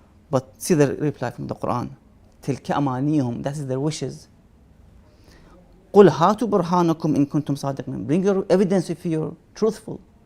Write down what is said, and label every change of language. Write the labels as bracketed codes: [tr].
[en] But see the reply from the Quran. [ar] تلك أمانيهم, [en] that is their wishes. [ar] قل هاتوا برهانكم إن كنتم صادقين. [en] Bring your evidence if you're truthful.